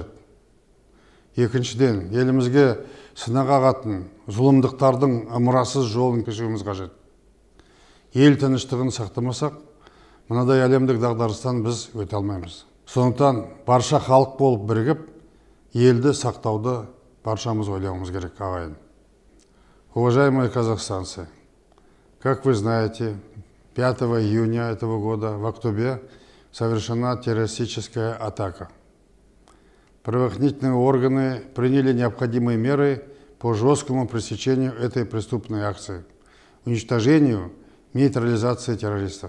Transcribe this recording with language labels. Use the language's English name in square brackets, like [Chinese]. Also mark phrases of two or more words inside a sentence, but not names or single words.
[Kazakh] Екіншіден, елімізге сынақ ағатын зұлымдықтардың ымырасыз жолын кешуіміз қажет. Ел тыныштығын сақтамасақ, мынадай әлемдік дағдарыстан біз өте алмаймыз. Сондықтан барша халық болып бірігіп, елді сақтауды баршамыз ойлауымыз керек, ағайын. [Russian] Уважаемые казахстанцы, как вы знаете, 5 июня этого года в Актобе совершена террористическая атака. Правоохранительные органы приняли необходимые меры по жесткому пресечению этой преступной акции, уничтожению, нейтрализации террористов.